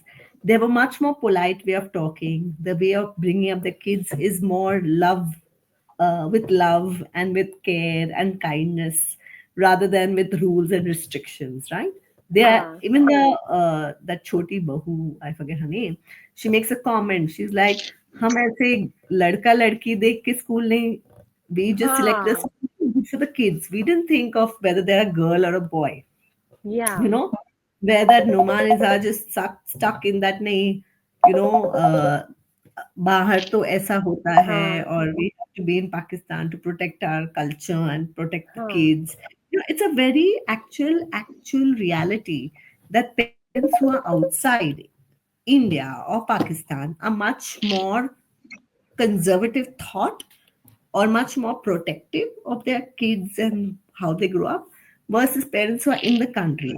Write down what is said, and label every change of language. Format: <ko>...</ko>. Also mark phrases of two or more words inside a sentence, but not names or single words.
<en>They have a much more polite way of talking. The way of bringing up the kids is more with love and with care and kindness rather than with rules and restrictions, right? They are</en> <hi>हाँ.</hi> <en>even that</en> <hi>छोटी बहू,</hi> <en>I forget her name. She makes a comment. She's like,</en> <hi>"हम ऐसे लड़का लड़की देख के school नहीं.</hi> <en>We just select a</en> <hi>हाँ.</hi> <en>school for the kids. We didn't think of whether they're a girl or a boy. You Yeah. know, where that Noman are just stuck in that नहीं, you know,</en> <hi>बाहर तो ऐसा होता है हाँ.</hi> <en>और we have to be in Pakistan to protect our culture and protect the</en> <hi>हाँ.</hi> <en>kids. You know, it's a very actual reality that parents who are outside India or Pakistan are much more conservative thought or much more protective of their kids and how they grow up versus parents who are in the country.</en>